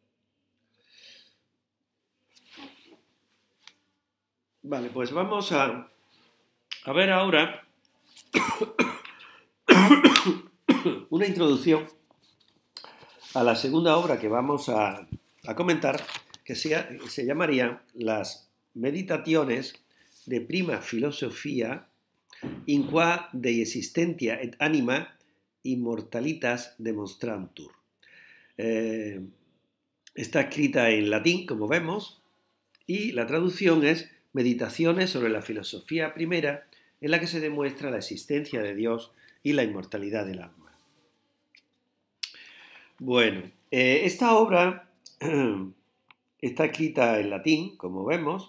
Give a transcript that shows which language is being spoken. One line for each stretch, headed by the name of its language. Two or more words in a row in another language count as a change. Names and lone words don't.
Spanish: Vale, pues vamos a ver ahora una introducción a la segunda obra que vamos a comentar, que se llamaría Las Meditaciones de prima filosofia in qua de existentia et anima immortalitas demonstrantur. Está escrita en latín, como vemos, y la traducción es Meditaciones sobre la filosofía primera, en la que se demuestra la existencia de Dios y la inmortalidad del alma. Bueno, esta obra está escrita en latín, como vemos.